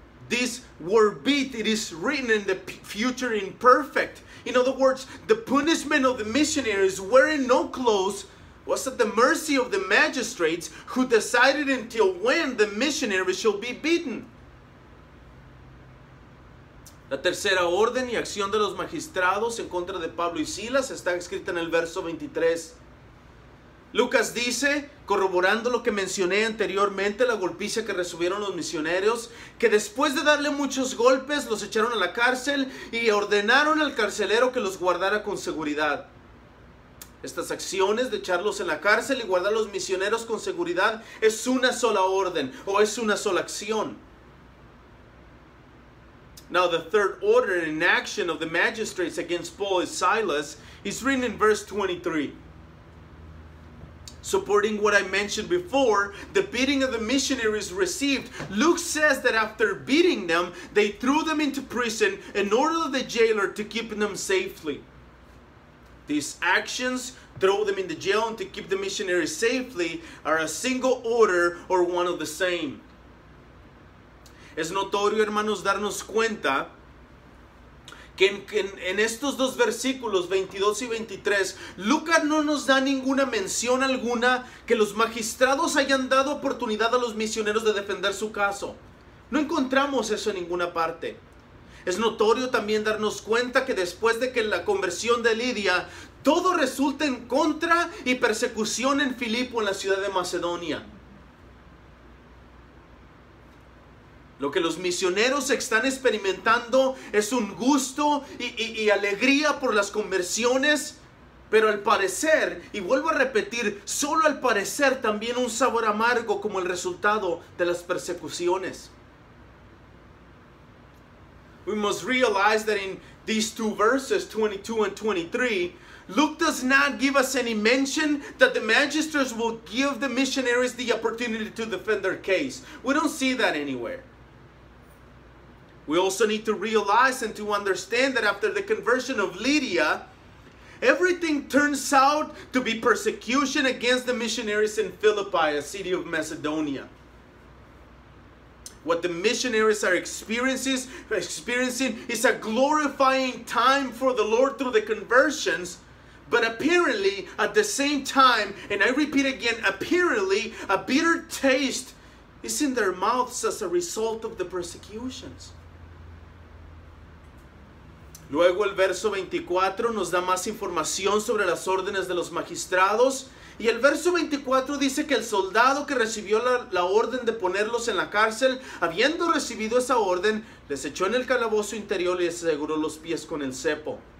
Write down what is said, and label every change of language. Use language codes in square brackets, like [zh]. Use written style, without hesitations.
[en] This word beat, it is written in the future imperfect. In other words, the punishment of the missionaries wearing no clothes was at the mercy of the magistrates who decided until when the missionaries shall be beaten. [es] La tercera orden y acción de los magistrados en contra de Pablo y Silas está escrita en el verso 23. Lucas dice, corroborando lo que mencioné anteriormente, la golpiza que recibieron los misioneros, que después de darle muchos golpes los echaron a la cárcel y ordenaron al carcelero que los guardara con seguridad. Estas acciones de echarlos en la cárcel y guardar a los misioneros con seguridad es una sola orden o es una sola acción. [en] Now the third order in action of the magistrates against Paul and Silas is written in verse 23. Supporting what I mentioned before, the beating of the missionaries received, Luke says that after beating them, they threw them into prison in order of the jailer to keep them safely. These actions, throw them in the jail and to keep the missionaries safely, are a single order or one of the same. [es] Es notorio, hermanos, darnos cuenta que en estos dos versículos 22 y 23, Lucas no nos da ninguna mención alguna que los magistrados hayan dado oportunidad a los misioneros de defender su caso. No encontramos eso en ninguna parte. Es notorio también darnos cuenta que después de que la conversión de Lidia, todo resulta en contra y persecución en Filipo, en la ciudad de Macedonia. Lo que los misioneros están experimentando es un gusto y alegría por las conversiones, pero al parecer, y vuelvo a repetir, solo al parecer también un sabor amargo como el resultado de las persecuciones. [en] We must realize that in these two verses, 22 and 23, Luke does not give us any mention that the magistrates will give the missionaries the opportunity to defend their case. We don't see that anywhere. We also need to realize and to understand that after the conversion of Lydia, everything turns out to be persecution against the missionaries in Philippi, a city of Macedonia. What the missionaries are experiencing is a glorifying time for the Lord through the conversions, but apparently at the same time, and I repeat again, apparently a bitter taste is in their mouths as a result of the persecutions. [es] Luego el verso 24 nos da más información sobre las órdenes de los magistrados. Y el verso 24 dice que el soldado que recibió la orden de ponerlos en la cárcel, habiendo recibido esa orden, les echó en el calabozo interior y les aseguró los pies con el cepo.